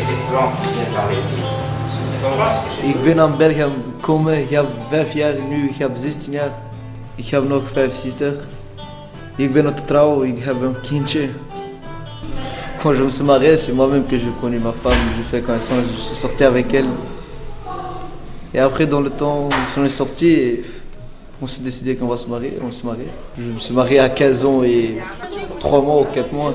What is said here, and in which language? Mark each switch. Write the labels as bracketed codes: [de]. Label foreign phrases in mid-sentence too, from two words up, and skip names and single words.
[nl] Ik ben naar België gekomen, ik heb 5 jaar nu, ik heb 16 jaar. Ik heb nog 5 zusters. Ik ben te trouwen, ik heb een kindje. [fr] Quand je me suis marié, c'est moi-même que je connais ma femme, je fais connaissance, je suis sorti avec elle. Et après, dans le temps, on est sortis et on s'est décidé qu'on va se marier, on s'est marié. Je me suis marié à 15 ans et 3 mois ou 4 mois.